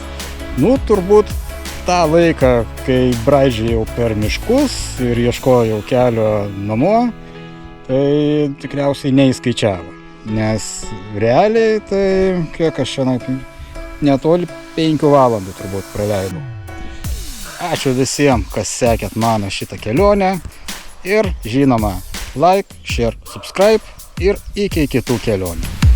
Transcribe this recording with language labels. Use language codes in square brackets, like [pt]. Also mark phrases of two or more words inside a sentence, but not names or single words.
[lt] Nu, turbūt tą laiką, kai braidžiojau per miškus ir ieškojau kelio namo, tai tikriausiai neįskaičiavo. Nes realiai tai kiek aš šiandien netoli 5 valandų turbūt praleidau. Ačiū visiems, kas sekėt mano šitą kelionę ir žinoma, [en] like, share, subscribe [lt] ir iki kitų kelionių.